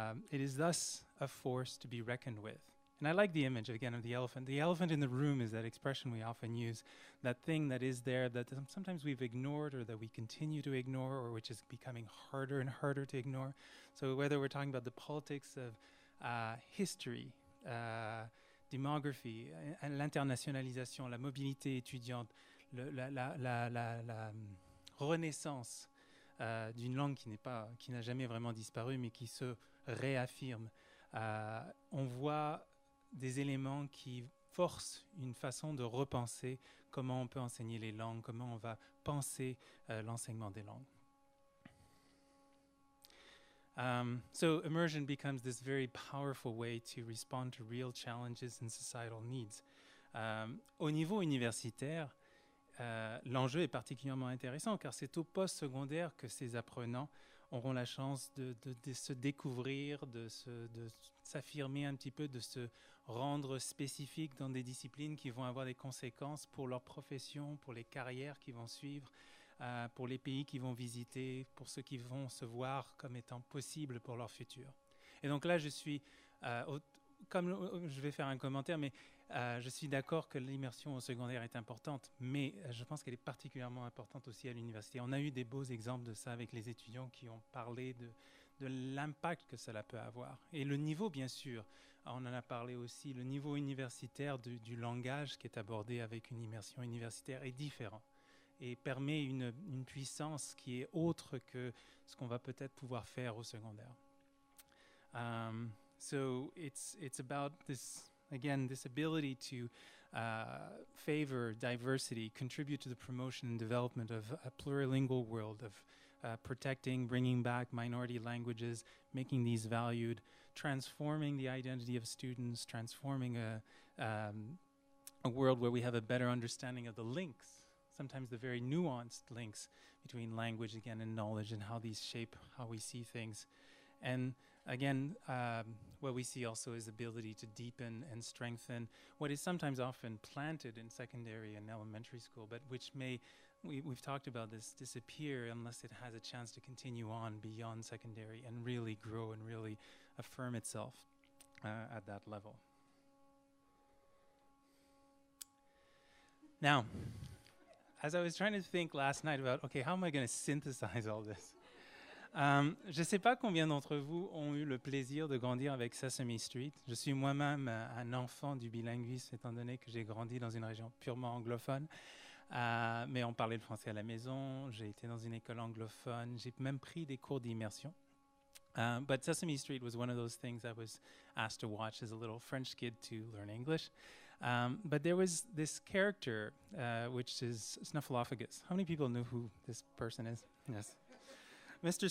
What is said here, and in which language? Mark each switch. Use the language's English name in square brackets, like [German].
[English] It is thus a force to be reckoned with. And I like the image, again, of the elephant. The elephant in the room is that expression we often use, that thing that is there that sometimes we've ignored or that we continue to ignore, or which is becoming harder and harder to ignore. So whether we're talking about the politics of history, [French] démographie, l'internationalisation, la mobilité étudiante, la renaissance d'une langue qui n'a jamais vraiment disparu, mais qui se réaffirme. On voit des éléments qui forcent une façon de repenser comment on peut enseigner les langues, comment on va penser l'enseignement des langues. [English] So immersion becomes this very powerful way to respond to real challenges and societal needs. [French] Au niveau universitaire, l'enjeu est particulièrement intéressant car c'est au post-secondaire que ces apprenants auront la chance de se découvrir, de s'affirmer un petit peu, de se rendre spécifiques dans des disciplines qui vont avoir des conséquences pour leur profession, pour les carrières qui vont suivre, pour les pays qu'ils vont visiter, pour ceux qui vont se voir comme étant possibles pour leur futur. Et donc là, je suis, comme je vais faire un commentaire, mais je suis d'accord que l'immersion au secondaire est importante, mais je pense qu'elle est particulièrement importante aussi à l'université. On a eu des beaux exemples de ça avec les étudiants qui ont parlé de l'impact que cela peut avoir. Et le niveau, bien sûr, on en a parlé aussi, le niveau universitaire du langage qui est abordé avec une immersion universitaire est différent et permet une puissance qui est autre que ce qu'on va peut-être pouvoir faire au secondaire. [English] So it's about this, again, this ability to favor diversity, contribute to the promotion and development of a plurilingual world, of protecting, bringing back minority languages, making these valued, transforming the identity of students, transforming a world where we have a better understanding of the links, sometimes the very nuanced links between language, again, and knowledge, and how these shape how we see things. And again, what we see also is ability to deepen and strengthen what is sometimes often planted in secondary and elementary school, but which may, we've talked about this, disappear unless it has a chance to continue on beyond secondary and really grow and really affirm itself at that level. Now, as I was trying to think last night about, okay, how am I going to synthesize all this? [French] Je ne sais pas combien d'entre vous ont eu le plaisir de grandir avec Sesame Street. Je suis moi-même un enfant du bilinguisme, étant donné que j'ai grandi dans une région purement anglophone. Mais on parlait le français à la maison, j'ai été dans une école anglophone, j'ai même pris des cours d'immersion. [English] But Sesame Street was one of those things I was asked to watch as a little French kid to learn English. But there was this character, which is Snuffleupagus. How many people know who this person is? Yes. Mr.